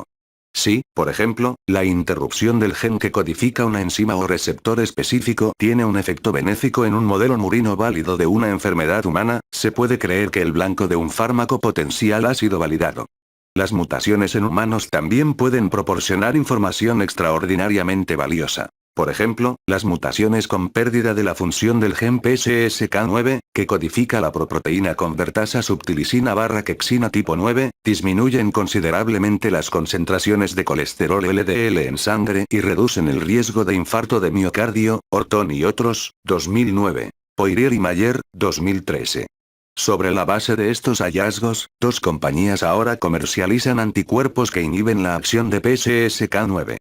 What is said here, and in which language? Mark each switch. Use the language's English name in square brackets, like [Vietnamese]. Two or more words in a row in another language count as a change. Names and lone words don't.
[Spanish] Si, por ejemplo, la interrupción del gen que codifica una enzima o receptor específico tiene un efecto benéfico en un modelo murino válido de una enfermedad humana, se puede creer que el blanco de un fármaco potencial ha sido validado. Las mutaciones en humanos también pueden proporcionar información extraordinariamente valiosa. Por ejemplo, las mutaciones con pérdida de la función del gen PCSK9, que codifica la proproteína convertasa subtilisina/quexina tipo 9, disminuyen considerablemente las concentraciones de colesterol LDL en sangre y reducen el riesgo de infarto de miocardio. Orton y otros, 2009. Poirier y Mayer, 2013. Sobre la base de estos hallazgos, dos compañías ahora comercializan anticuerpos que inhiben la acción de PCSK9.